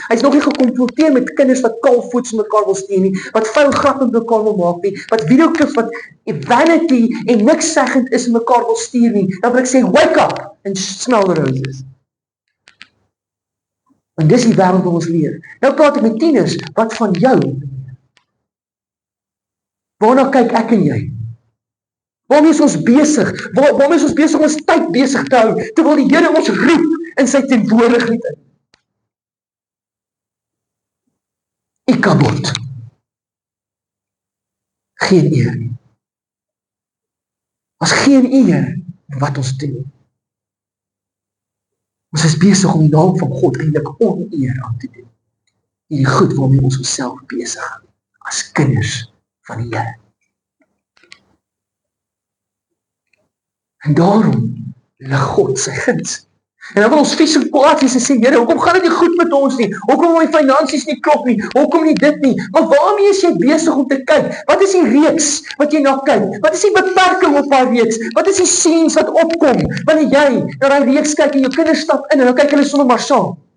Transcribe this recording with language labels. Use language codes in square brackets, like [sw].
[af] Hy's nog nie gekonfronteer met kinders wat kaalvoets mekaar wil steen nie, wat vuil grappe met mekaar wil maak nie, wat videoklips wat vanity en niks seggend is en mekaar wil stuur nie. [en] Dan wil ek sê, wake up and smell the roses. [af] Want dis die wêreld wat ons leef. Nou praat ek met tieners, wat van jou? Waarna kyk ek en jy? Waarmee is ons besig? Waarmee is ons besig om ons tyd besig te hou, terwyl die Here ons roep in sy teenwoordigheid in? Ikabod. Geen eer nie. As geen eer wat ons doen. Ons is besig om die naam van God eintlik oneer aan te doen. Hierdie goed waarmee ons onsself besig hou, as kinders van die Here. En daarom lig God sy guns. En dan wil ons vies en kwaad wees en sê, Here, hoekom gaan dit nie goed met ons nie? Hoekom my finansies nie klop nie? Hoekom nie dit nie? Maar waarmee is jy besig om te kyk? Wat is die reeks wat jy na kyk? Wat is die beperking op daai reeks? Wat is die scenes wat opkom wanneer jy na daai reeks kyk en jou kinders stap in en dan kyk hulle sommer maar saam?